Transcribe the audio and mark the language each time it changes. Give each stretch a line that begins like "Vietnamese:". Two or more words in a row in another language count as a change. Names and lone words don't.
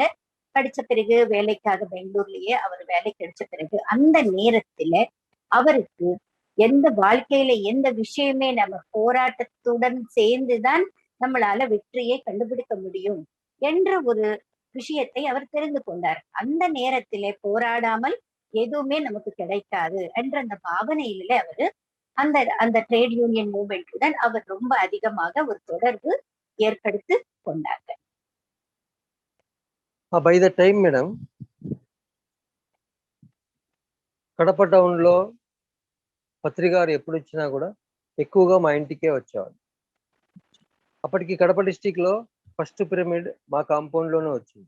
Tamil: படிச்ச பிறகு வேலைக்காக பெங்களூர்லயே அவர் வேலை கிடைச்ச பிறகு அந்த நேரத்துல அவருக்கு எந்த வாழ்க்கையில எந்த விஷயமே நம்ம போராட்டத்துடன் சேர்ந்துதான் நம்மளால வெற்றியை கண்டுபிடிக்க முடியும் என்ற ஒரு விஷயத்தை அவர் தெரிந்து கொண்டார். அந்த நேரத்திலே போராடாமல் எதுவுமே நமக்கு கிடைக்காது என்ற அந்த பாவனையில அவரு அந்த அந்த ட்ரேட் யூனியன் மூவ்மெண்ட்டுடன் அவர் ரொம்ப அதிகமாக ஒரு தொடர்பு ஏற்படுத்தி கொண்டாங்க.
English: by the time
Telugu: మేడం, కడప టౌన్ లో పత్రికారు ఎప్పుడు వచ్చినా కూడా ఎక్కువగా మా ఇంటికే వచ్చేవాడు. అప్పటికి కడప డిస్టిక్ లో ఫస్ట్ పిరమిడ్ మా కాంపౌండ్ లోనే వచ్చింది.